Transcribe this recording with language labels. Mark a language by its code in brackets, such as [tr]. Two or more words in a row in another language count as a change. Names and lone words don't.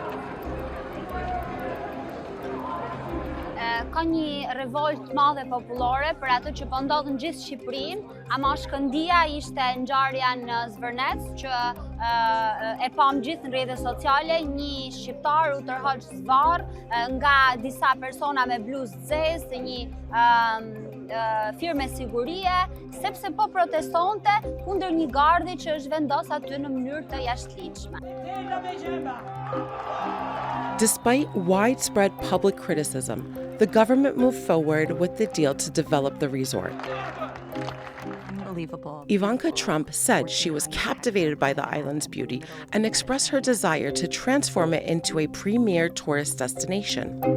[sq] Ka një revolt madhe popullore për atë që po ndodh në gjithë Shqipërinë, ama shkëndija ishte ngjarja në Zvërnec që e pam gjithë në rrjetet sociale, një shqiptar u tërhoq zvarr nga disa persona me bluzë zezë, një firme sigurie, sepse po protestonte kundër një gardi që është vendos aty në mënyrë të jashtëligjshme. [en] Despite widespread public criticism, the government moved forward with the deal to develop the resort. Unbelievable. Ivanka Trump said she was captivated by the island's beauty and expressed her desire to transform it into a premier tourist destination.